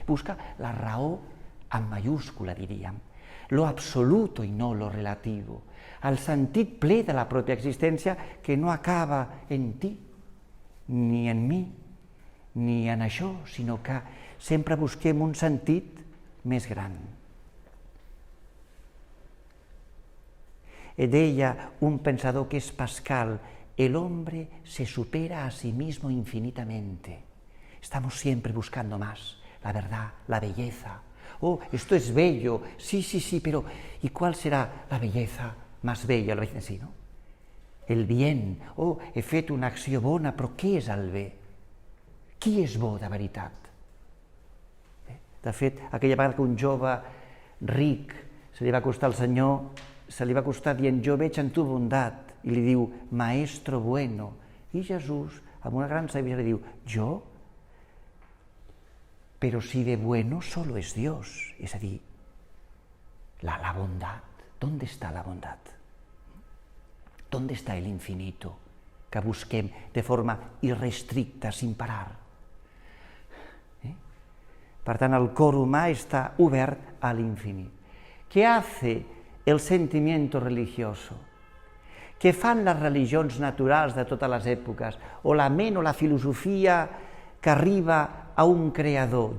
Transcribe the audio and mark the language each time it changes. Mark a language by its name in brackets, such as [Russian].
[Catalan] Busca la raó [Spanish] en mayúscula, [Catalan] diríem, [Spanish] lo absoluto [Catalan] i no lo relativo, el sentit ple de la pròpia existència que no acaba en ti, ni en mi, ni en això, sinó que sempre busquem un sentit més gran. Deia un pensador [Spanish] que es Pascal, el hombre se supera a sí mismo infinitamente. Estamos siempre buscando más, la verdad, la belleza. Oh, esto es bello, sí, pero ¿y cuál será la belleza más bella? La belleza en sí, ¿no? el bien. [Catalan] Oh, he fet una acció bona, però què és el bé? Qui és bo de veritat? De fet, aquella vegada que un jove ric se li va acostar al Senyor, se li va acostar dient, jo veig en tu bondat, i li diu, [Spanish] maestro bueno. [Catalan] I Jesús, amb una gran saviesa, li diu, jo? [Spanish] Pero si de bueno solo es Dios. [Catalan] És a dir, la bondat. [Spanish] ¿Dónde está la bondad? ¿Dónde está el infinito [Catalan] que busquem [Spanish] de forma irrestricta, sin parar? [Catalan] Per tant, el cor humà està obert a l'infinit. Què [Spanish] hace el sentimiento religioso? [Catalan] Què fan les religions naturals de totes les èpoques? O la ment o la filosofia que arriba a un creador?